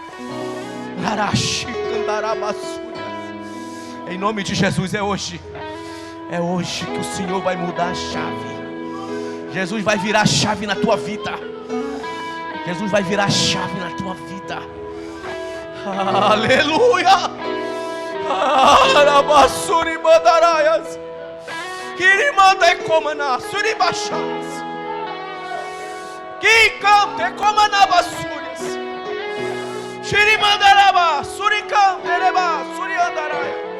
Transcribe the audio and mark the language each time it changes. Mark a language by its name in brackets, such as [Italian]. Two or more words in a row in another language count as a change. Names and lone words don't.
[Portuguese] Em nome de Jesus, é hoje. É hoje que o Senhor vai mudar a chave. Jesus vai virar a chave na tua vida. Jesus vai virar a chave na tua vida. Aleluia. Arabassuri mandaraias. Kirimanda e comana, suribachas. Kikante comana bassurias. Shirimandaraba, suricantereba, suriandaraia.